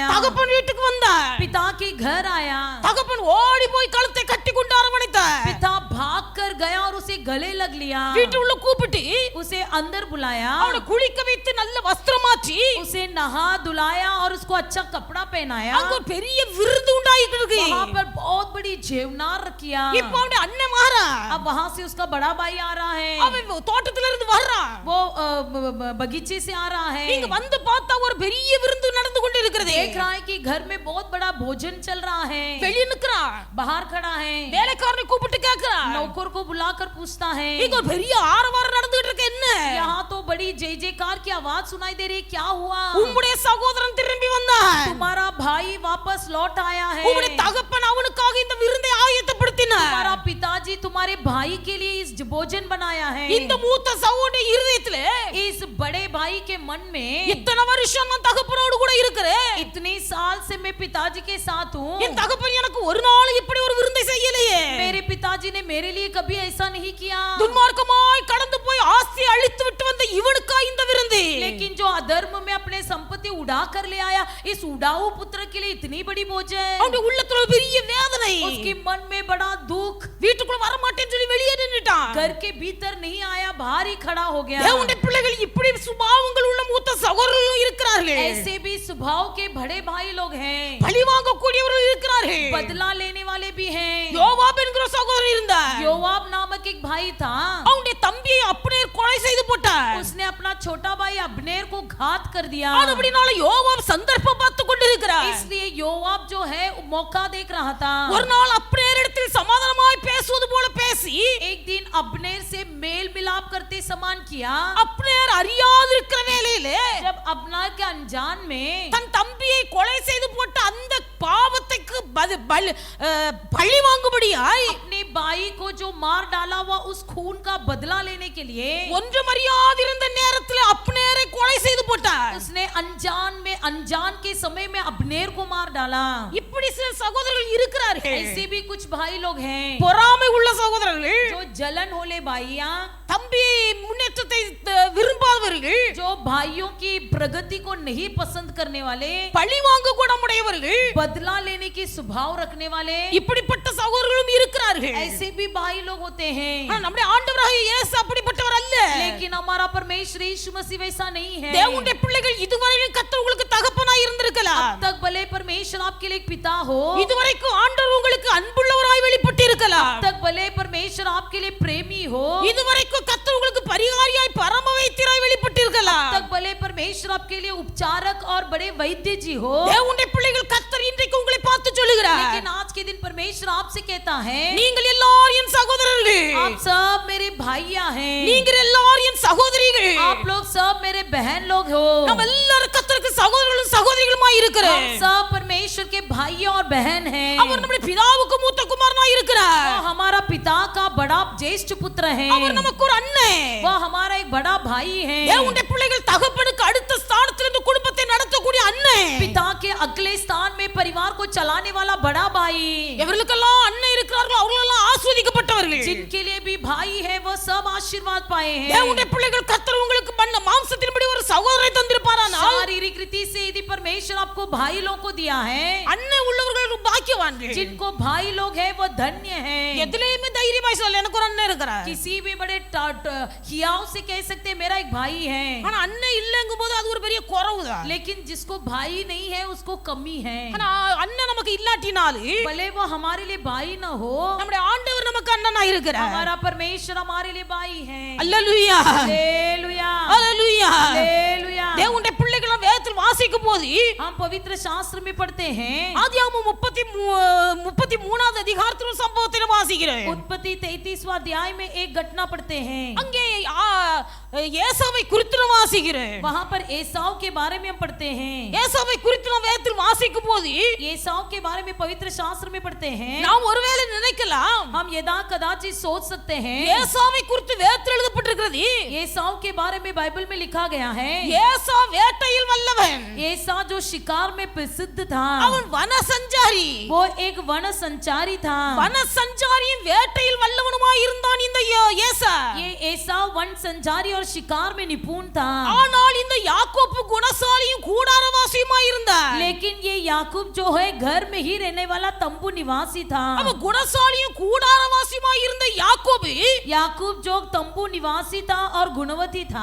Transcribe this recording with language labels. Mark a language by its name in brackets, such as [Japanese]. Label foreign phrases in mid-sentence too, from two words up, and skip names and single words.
[Tamil] தகப்பன் வீட்டுக்கு வந்தார். [Hindi] पिता के घर आया. [Tamil] தகப்பன் ஓடி போய் கழுத்தை கட்டி கொண்டு அரவணைத்தார். [Hindi] पिता भाग कर गया और उसे गले लग लिया. [Tamil] வீட்டுக்குள்ள கூப்பிட்டு [Hindi] उसे अंदर बुलाया, [Tamil] அவனை குளிக்க வைத்து நல்ல வஸ்திரம் மாற்றி [Hindi] उसे नहा धुलाया और उसको अच्छा कपड़ा पहनाया. [Tamil] அங்க ஒரு பெரிய விருந்து உண்டாயிட்டு இருக்கு. [Hindi] वहाँ पर बहुत बड़ी जेवनार किया. [Tamil] இப்ப அவனுடைய அண்ணன் மாறா. [Hindi] अब वहाँ से उसका बड़ा भाई आ रहा है, [Tamil] அவன் தோட்டத்துல இருந்து வர்றான். [Hindi] वो बगीचे से आ रहा [Tamil] இங்க [Hindi] है. [Tamil] வந்து பார்த்தா ஒரு பெரிய விருந்து நடந்து கொண்டு இருக்கிறது. [Hindi] देख रहा है कि घर में बहुत बड़ा भोजन चल रहा है. [Tamil] வெளிய நிக்கறான். [Hindi] बाहर खड़ा है, [Tamil] வேலைக்காரனை கூப்பிட்டு கேக்குறான். [Hindi] नौकर को बुलाकर पूछता है, [Tamil] இங்க ஒரு பெரிய ஆரவாரம் நடந்துட்டு இருக்கு. என்ன? [Hindi] यहाँ तो बड़ी जय जयकार की आवाज सुनाई दे रही है, क्या हुआ? [Tamil] உம்முடைய சகோதரன் திரும்பி வந்தான். [Hindi] तुम्हारा भाई वापस लौट आया है. [Tamil] உம்முடைய தகப்பன் அவனுக்காக இந்த விருந்தை ஆயத்தப்படுத்தினார். [Hindi] तुम्हारा पिताजी तुम्हारे भाई के लिए इस भोजन बनाया है. [Tamil] இந்த மூத்த சகோதரனுடைய இருதயத்திலே [Hindi] इस बड़े भाई के मन में [Tamil] இத்தனை வருஷம் நான் தகப்பனோடு கூட இருக்கிறேன். [Hindi] इतने साल से मैं पिताजी के साथ हूँ, [Tamil] என் தகப்பன் எனக்கு ஒரு நாள் இப்படி ஒரு விருந்தை செய்யலையே. [Hindi] मेरे पिताजी ने मेरे लिए कभी ऐसा नहीं किया. [Tamil] துன்மார்க்கமாய் கடந்து போய் ஆஸ்தி அழித்து விட்டு வந்த இவனுக்கா இந்த விருந்து. [Hindi] लेकिन जो अधर्म में अपने संपत्ति उड़ा कर ले आया, इस उड़ाऊ पुत्र के लिए इतनी बड़ी भोजन. [Tamil] அவனுடைய உள்ளத்துல ஒரு பெரிய வேதனை. [Hindi] उसके मन में बड़ा दुख, [Tamil] வீட்டுக்குள்ள வர மாட்டேன்னு சொல்லி வெளியே நின்னுட்டான். [Hindi] घर के भीतर नहीं आया, बाहर ही खड़ा हो गया. [Tamil] தேவனுடைய பிள்ளைகள் இப்படி சுபாவங்கள் உள்ள மூத்த சகோதரர்கள் இருக்கிறார்கள். [Hindi] ऐसे भी स्वभाव के बड़े भाई लोग हैं, [Tamil] பழி வாங்க கூடியவர்கள் இருக்கிறார்கள். [Hindi] बदला लेने वाले भी हैं. [Tamil] யோவாப் என்கிற சகோதரன் இருந்தார். [Hindi] योवाब नामक एक भाई था. [Tamil] அவனுடைய தம்பியை அப்னேர் கொலை செய்து போட்டார். [Hindi] उसने अपना छोटा भाई अब्नेर को घात कर दिया. [Tamil] அப்படினால யோவாப் சந்தர்ப்பம் பார்த்து கொண்டிருக்கிறார். [Hindi] इसलिए योवाब जो है मौका देख रहा था. [Tamil] ஒரு நாள் அப்னேரிடத்தில் சமாதானமாய் பேசுவது போல பேசி [Hindi] एक दिन अब्नेर से मेल मिलाप करते समान किया. [Tamil] அப்னேர் அறியாது இருக்கிற வேளையிலே [Hindi] जब अब्नेर के अनजान में [Tamil] தன் தம்பியை கொலை செய்து போட்ட அந்த பாவத்துக்கு பழி வாங்கும்படியாய் [Hindi] अपने भाई को जो मार डाला हुआ उस खून का बदला लेने के लिए [Tamil] ஒன்றும் அறியாதிருந்த நேரத்தில் அப்னேரை கொலை செய்து போட்டார். [Hindi] उसने अनजान के समय में अब्नेर को मार डाला. [Tamil] இப்படி சில சகோதரர்கள் இருக்கிறார்கள். [Hindi] ऐसे भी कुछ भाई लोग हैं, [Tamil] பொறாமை உள்ள சகோதரர்கள், [Hindi] जो जलन होले भाइयां, [Tamil] தம்பி முன்னேற்றத்தை விரும்பாதவர்கள், [Hindi] जो भाइयों की प्रगति को नहीं पसंद करने वाले, [Tamil] பழி வாங்க குணமுடையவர்கள், [Hindi] बदला लेने की स्वभाव रखने वाले, [Tamil] இப்படிப்பட்ட சகோதரர்களும் இருக்கிறார்கள். [Hindi] ऐसे भी भाई लोग होते हैं. [Tamil] ஆனா நம்முடைய ஆண்டவராகிய இயேசு அப்படிப்பட்டவர் அல்ல. [Hindi] लेकिन हमारा परमेश्वर यीशु मसीह वैसा नहीं है. [Tamil] தேவனுடைய பிள்ளைகள் இதுவரையிலும் கர்த்தர் உங்களுக்கு தகப்பனாய் இருந்திருக்கலாம். [Hindi] अब तक भले परमेश्वर आपके लिए एक पिता हो, [Tamil] இதுவரைக்கும் ஆண்டவர் உங்களுக்கு அன்புள்ளவராய் வெளிப்பட்டு இருக்கலாம். [Hindi] अब तक भले परमेश्वर आपके लिए प्रेमी हो, [Tamil] இதுவரைக்கும் கர்த்தர் உங்களுக்கு பரிகாரியாய் பரம வைத்தியராய் வெளிப்பட்டு இருக்கலாம். [Hindi] अब तक भले परमेश्वर आपके लिए उपचारक और बड़े वैद्य जी हो. [Tamil] தேவனுடைய பிள்ளைகள் கர்த்தர் இன்றைக்கு உங்களை பார்த்து சொல்லுகிறார். [Hindi] लेकिन आज के दिन परमेश्वर आपसे कहता है, [Tamil] நீங்கள் எல்லாரும் என் சகோதரர்கள், [Hindi] आप सब मेरे भाइयां हैं, [Tamil] நீங்கள் எல்லாரும் என் சகோதரிகள். [Hindi] आप लोग सब मेरे बहन लोग हो। [Tamil] நம்ம எல்லாரும் கர்த்தருக்கு சகோதரர்களும் சகோதரிகளுமாய் இருக்கிறோம். [Hindi] हम सब परमेश्वर के भाई और बहन हैं। [Tamil] அவர் நம்முடைய பிதாவுக்கு மூத்த குமாரனாய் இருக்கிறார். [Hindi] वो हमारा पिता का बड़ा ज्येष्ठ पुत्र है। [Tamil] அவர் நமக்கு ஒரு அண்ணன். [Hindi] वो हमारा एक बड़ा भाई है। [Tamil] தேவனுடைய பிள்ளைகள் தகப்பனுக்கு அடுத்த ஸ்தானத்தில் இருந்து குடும்பத்தை நடத்தக்கூடிய அண்ணன். [Hindi] पिता के अगले स्थान में परिवार को चलाने वाला बड़ा भाई। [Tamil] எவர்களுக்கெல்லாம் அண்ணன் இருக்கிறார்களோ அவர்களெல்லாம் ஆசீர்வதிக்கப்பட்டவர்கள். [Hindi] जिनके लिए भी भाई है वो सब आशीर्वाद पाए हैं। [Tamil] தேவனுடைய பிள்ளைகள் கர்த்தர் உங்களுக்கு பண்ண மாம்சத்தின்படி ஒரு சகோதரரை தந்திருப்பாரானால் [Hindi] शारीरिक रीति से यदि परमेश्वर आपको भाई लोग को दिया है, [Tamil] அண்ணன் உள்ளவர்கள் பாக்கியவான்கள். [Hindi] जिनको भाई लोग है वो धन्य है। [Tamil] எதிலேயுமே தைரியமாய் சொல்ல எனக்கு ஒரு அண்ணன் இருக்கிறார். [Hindi] किसी भी बड़े हियाव से कह सकते हैं मेरा एक भाई है। [Tamil] ஆனா அண்ணன் இல்லங்கும்போது அது ஒரு பெரிய குறைவுதான். [Hindi] लेकिन जिसको भाई नहीं है उसको कमी है। [Tamil] ஆனா அண்ணன் நமக்கு இல்லாட்டினாலும் [Hindi] भले वो हमारे लिए भाई न हो, [Tamil] நம்முடைய ஆண்டவர் நமக்கு அண்ணனாய் இருக்கிறார். [Hindi] हमारा परमेश्वर हमारे लिए भाई है। [Tamil] அல்லேலூயா [Hindi] हालेलुया [Tamil] அல்லேலூயா. [Hindi] हालेलुया। [Tamil] தேவனுடைய பிள்ளைகள் வேதத்தில் வாசிக்கும் போது [Hindi] हम पवित्र शास्त्र में पढ़ते हैं। [Tamil] ஆதியாகமம் 33வது அதிகாரத்தில் ஒரு சம்பவத்தை நாம் வாசிக்கிறோம். [Hindi] उत्पत्ति 33वां अध्याय में एक घटना पढ़ते हैं। [Tamil] அங்கே ஏசாவை குறித்து நாம் வாசிக்கிறோம். [Hindi] वहां पर एसाव के बारे में हम पढ़ते हैं। [Tamil] ஏசாவை குறித்து நாம் வேதத்தில் வாசிக்கும் போது [Hindi] एसाव के बारे में पवित्र शास्त्र में पढ़ते हैं। [Tamil] நாம் ஒருவேளை நினைக்கலாம் [Hindi] हम यदा कदाचित सोच सकते हैं [Tamil] ஏசாவை குறித்து வேதத்தில் எழுதப்பட்டிருக்கிறது [Hindi] एसाव के बारे में बाइबल में लिखा गया है [Tamil] ஏசா வேட்டையில் வல்லவன், [Hindi] एसा जो शिकार में प्रसिद्ध था, [Tamil] அவன் வன சஞ்சாரி. [Hindi] वो एक वन संचारी था। [Tamil] வன சஞ்சாரியும் வேட்டையில் வல்லவனுமாய் இருந்தான் இந்த ஏசா. [Hindi] ये एसा वन संचारी और शिकार में निपुण था। [Tamil] ஆனால் இந்த யாக்கோப்பு குணசாலியும் கூடாரவாசியுமாய் இருந்தான். [Hindi] लेकिन ये याकूब जो है घर में ही रहने वाला तंबू निवासी था। [Tamil] அவன் குணசாலியும் கூடாரவாசியுமாய் இருந்த யாக்கோபு [Hindi] याकूब जो तंबू निवासी था और गुणवती था,